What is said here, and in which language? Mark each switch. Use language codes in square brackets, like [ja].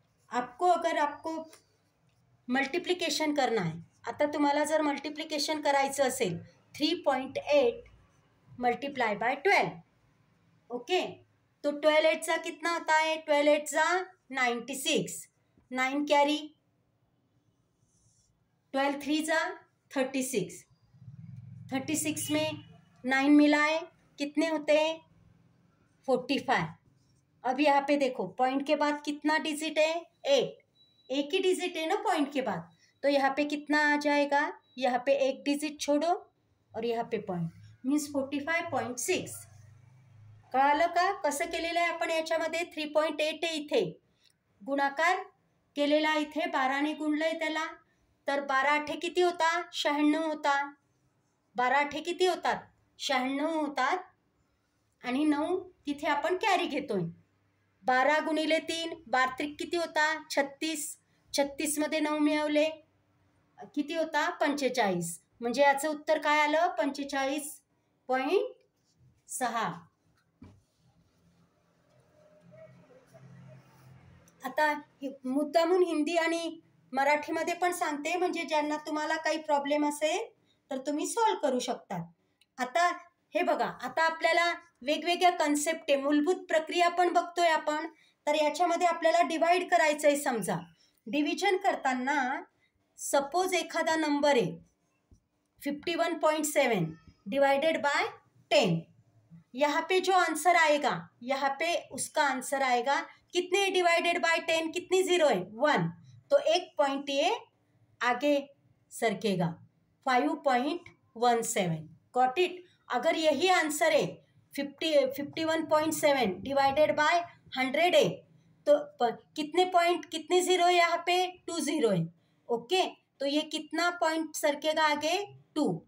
[hi] आपको मल्टिप्लिकेशन करना है. [mr] आता तुम्हाला जर मल्टिप्लिकेशन करायचं असेल 3.8 मल्टीप्लाई बाय 12. [hi] ओके, तो 12 8 चा कितना होता है? 12 8 चा 96, 9 कैरी, 12 3 चा 36, 36 में 9 मिलाए कितने होते हैं? 45. अब यहाँ पे देखो पॉइंट के बाद कितना डिजिट है? 8. एक ही डिजिट है ना पॉइंट के बाद, तो यहाँ पे कितना आ जाएगा? यहाँ पे एक डिजिट छोड़ो और यहाँ पे पॉइंट, मीन्स 45.6. [mr] कळालं का कसं केलेलं आहे आपण याच्यामध्ये? 3.8 आहे इथे, गुणाकार केलेला इथे 12ने गुणलंय त्याला, तर 12 8 किती होता? 96 होता. 12 8 किती होतात? 96 होतात. आणि 9 तिथे आपण कॅरी घेतोय. 12 गुणिले 3 12 किती होता? 36. 36 मध्ये 9 मिळवले किती होता? 45. म्हणजे याचं उत्तर काय आलं? 45.6. आता मुद्दामून हिंदी आणि मराठीमध्ये पण सांगते, म्हणजे ज्यांना तुम्हाला काही प्रॉब्लेम असेल तर तुम्ही सॉल्व करू शकता. आता हे बघा, आता आपल्याला वेगवेगळ्या कन्सेप्ट आहे, मूलभूत प्रक्रिया पण बघतोय आपण. तर याच्यामध्ये आपल्याला डिवाइड करायचं आहे. समजा डिव्हिजन करताना सपोज एखादा नंबर आहे 51.7 डिवाइडेड बाय 10. [hi] यहाँ पे जो आंसर आएगा, यहाँ पे उसका आंसर आएगा कितने डिवाइडेड बाय 10? कितनी 0 है? 1. तो एक पॉइंट ये आगे सरकेगा, 5.17. Got it? अगर यही आंसर है 51.7 डिवाइडेड बाय 100 है, तो कितने पॉइंट, कितने 0 है यहाँ पे? 2 0 है. ओके, तो ये कितना पॉइंट सरकेगा आगे? 2.